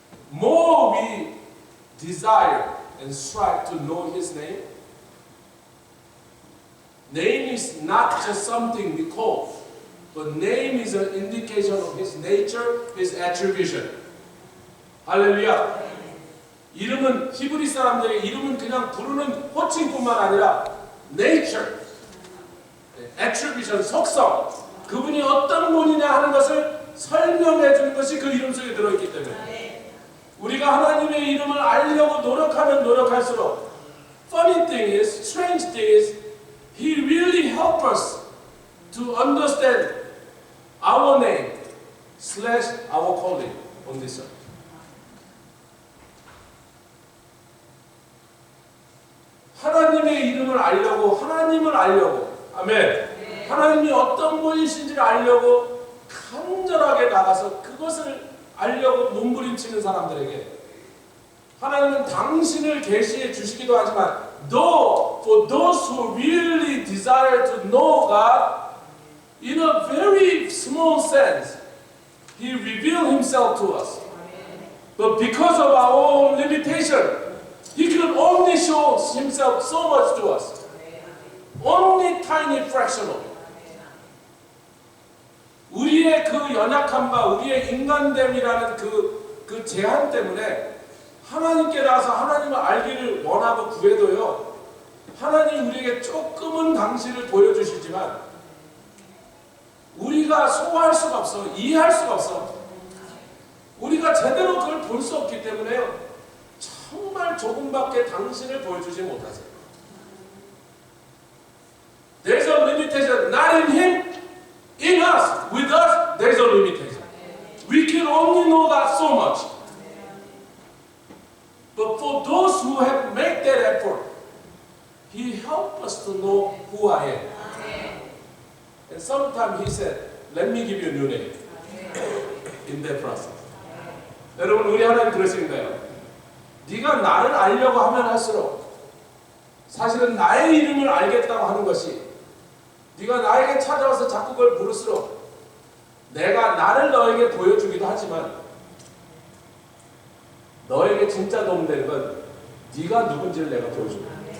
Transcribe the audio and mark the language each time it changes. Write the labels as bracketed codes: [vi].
[en] More we desire and strive to know His name. Name is not just something we call, but name is an indication of His nature, His attribution. [ko] 할렐루야. 이름은 히브리 사람들의 이름은 그냥 부르는 호칭뿐만 아니라 nature, attribution, 속성, 그분이 어떤 분이냐 하는 것을 설명해 주는 것이 그 이름 속에 들어있기 때문에 우리가 하나님의 이름을 알려고 노력하면 노력할수록 [en] funny thing is, strange thing is He really helps us to understand our name / our calling on this earth. [ko] 하나님의 이름을 알려고 하나님 하나님을 알려고, 아멘. 하나님이 어떤 분이신지를 알려고 간절하게 나가서 그것을 알려고 몸부림치는 사람들에게 하나님은 당신을 계시해 주시기도 하지만 [en] for those who really desire to know God in a very small sense, He revealed Himself to us. But because of our own limitation, He could only show Himself so much to us. Only tiny fraction of it. [ko] 우리의 그 연약함과 우리의 인간됨이라는 그 제한 때문에 하나님께 나와서 하나님을 알기를 원하고 구해도요, 하나님 우리에게 조금은 당신을 보여주시지만 우리가 소화할 수가 없어, 이해할 수가 없어. 우리가 제대로 그걸 볼 수 없기 때문에요, 정말 조금밖에 당신을 보여주지 못하세요. [en] There's a limitation, not in Him, in us. With us, there's a limitation. We can only know that so much. But for those who have made that effort, He helped us to know who I am. And sometimes He said, let me give you a new name. In that process. [ko] 여러분, 우리 하나님 그러시는 거예요. 네가 나를 알려고 하면 할수록 사실은 나의 이름을 알겠다고 하는 것이, 네가 나에게 찾아와서 자꾸 그걸 부를수록 내가 나를 너에게 보여주기도 하지만 너에게 진짜 도움되는 건 네가 누군지를 내가 보여준다.